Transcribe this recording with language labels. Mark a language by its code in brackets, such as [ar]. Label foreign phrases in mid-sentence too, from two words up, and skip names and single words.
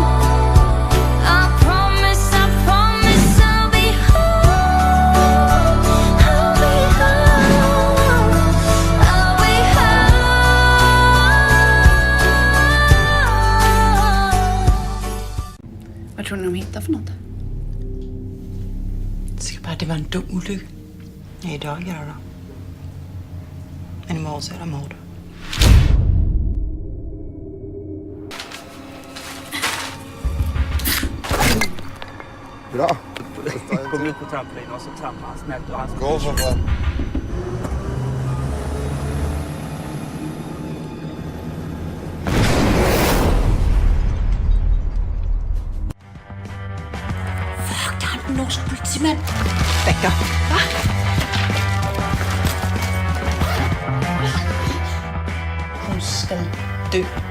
[en] I promise I'll be home. I'll be home. I'll be home. [sv] Vad tror ni de hittar för något? Säkert bara att det var en dum olycka. Ja, idag är det då. Men imorgon så är det mord. Bra. Kom ut på trampolinen och så trampar han snällt och han ska... Gå för fan. [da] Fuck, der er en norsk politimand. Vækker. Hun skal dø.